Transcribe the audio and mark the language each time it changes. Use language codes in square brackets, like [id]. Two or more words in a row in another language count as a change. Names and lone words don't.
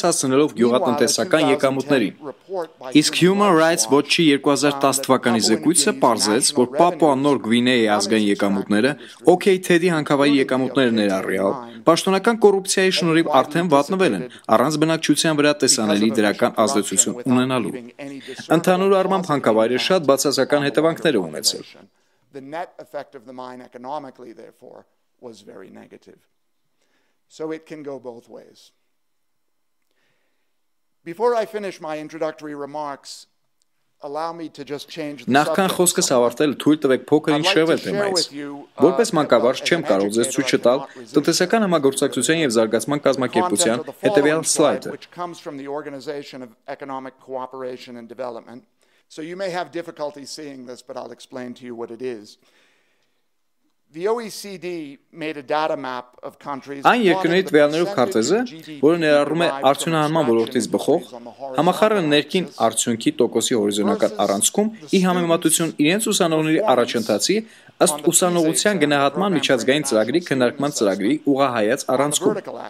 [hy] հասցնելով գյուղատնտեսական եկամուտներին։ Իսկ Human Rights Watch-ի 2010 թվականի զեկույցը պարզեց, որ Պապուա Նոր Գվինեայի ազգային եկամուտները, OK Teddy հանքավայրի եկամուտները ներառյալ, պաշտոնական կոռուպցիայի շնորհիվ արդեն վատնվել են, առանց բնակչության վրա տեսանելի դրական ազդեցություն ունենալու։ Ընդհանուր առմամբ հանքավայրը շատ բացասական հետևանքներ է ունեցել։ [en] The net effect of the mine economically, therefore, was very negative. So it can go both ways. Before I finish my introductory remarks, allow me to just change the [hy] Նախքան խոսքս ավարտել, թույլ տվեք փոքր ինչ շեղվել թեմայից։ Որպես մանկավարժ չեմ կարող ձեզ ցույց տալ տնտեսական համագործակցության եւ զարգացման կազմակերպության հետեւյալ սլայդը։ [en] So you may have difficulty seeing this, but I'll explain to you what it is. The OECD made a data map of countries. [hy] Այն երկրների տվյալներով քարտեզը, որը ներառում է արդյունահանման ոլորտից բխող, համախառն ներքին արդյունքի տոկոսի հորիզոնական առանցքում, ի համեմատություն իրենց ուսանողների առաջընթացի, ըստ ուսանողության գնահատման միջազգային ծրագրի քննարկման ծրագրի ուղղահայաց առանցքում։